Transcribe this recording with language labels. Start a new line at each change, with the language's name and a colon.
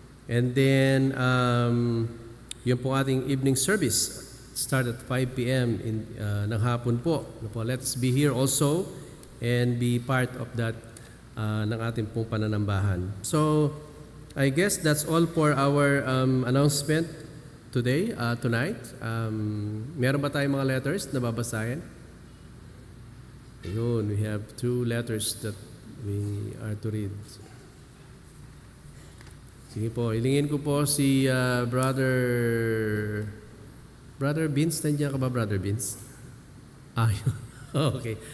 Filipino: And then yung pong ating
English: evening service start at 5 p.m.
Filipino: ng hapon po. Ano po?
English: Let us be here also and be part of that
Filipino: ng ating pong pananambahan.
English: So, I guess that's all for our announcement tonight.
Filipino: Meron ba tayong mga letters na babasahin?
English: Ayun, we have 2 letters that we are to read.
Filipino: Sige po, ilingin ko po si Brother Vince. Nandiyan ka ba, Brother Vince? Okay.